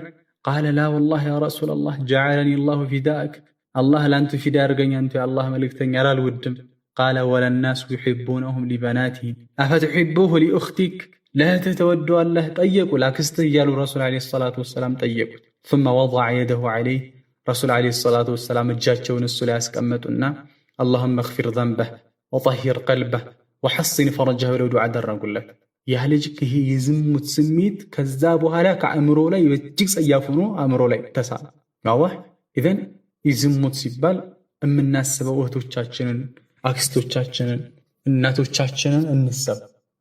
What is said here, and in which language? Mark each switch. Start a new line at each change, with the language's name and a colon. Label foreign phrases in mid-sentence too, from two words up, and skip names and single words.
Arabic: قال لا والله يا رسول الله جعلني الله فداءك፣
Amharic: አላህ ለአንቱ ፊዳ ያርገኝ አንቱ የአላህ መልእክተኛ አልወድም።
Arabic: قال والناس يحبونه لبناتهم أفتحبه لأختك፣
Amharic: ለእህትህ ተወደዋለህ? ጠየቁ ላክስትህ እያሉ
Arabic: رسول عليه الصلاة والسلام
Amharic: ጠየቁት።
Arabic: ثم وضع يده عليه رسول عليه الصلاة والسلام
Amharic: እጃቸውን እሱ ላይ ያስቀመጡና
Arabic: اللهم اغفر ذنبه وطهر قلبه وحصن فرجه
Amharic: ብለው ዱዓ አደረጉለት። ያ ልጅ ይሄ የዝሙት ስሜት ከዛ በኋላ ከአእምሮ ላይ እጅግ ጸያፍ ሆኖ አእምሮ ላይ ተሳለ። ዋህ ኢዘን ዝሙት ሲባል የምናስበው እህቶቻችንን፣ አክስቶቻችንን፣ እናቶቻችንን እንሰብ